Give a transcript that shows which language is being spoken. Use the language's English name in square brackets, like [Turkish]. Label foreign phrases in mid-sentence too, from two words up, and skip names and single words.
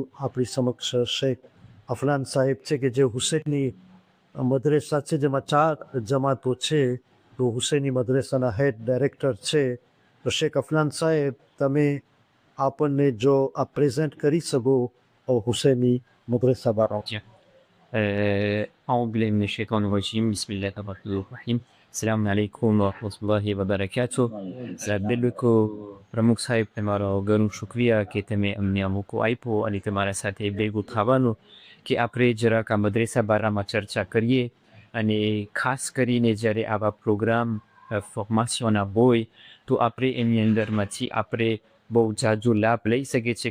[Gujarati] આપણી સમક્ષ શેખ અફલાન સાહેબ છે કે જે હુસૈની મદ્રેસા છે જેમાં 4 જમાતો છે તો હુસૈની મદ્રેસાના [English] head director [Gujarati] છે. તો શેખ અફલાન સાહેબ તમે આપણને જો આ પ્રેઝન્ટ કરી શકો હુસૈની મદ્રેસા બારો. [Arabic] أعوذ بالله من الشيطان الرجيم بسم الله الرحمن الرحيم السلام عليكم ورحمة الله وبركاته [Gujarati] Labelko પ્રમુખ સાહેબ તમારો ઘણું શુક્રિયા કે તમે અમને અમુક આપ્યો અને તમારા સાથે ભેગું થવાનું કે આપણે જરાક આ મદ્રેસા બારામાં ચર્ચા કરીએ અને ખાસ કરીને જ્યારે આવા [English] program formation [Gujarati] હોય તો આપણે એની અંદરમાંથી આપણે બહુ જાજો લાભ લઈ શકીએ છીએ.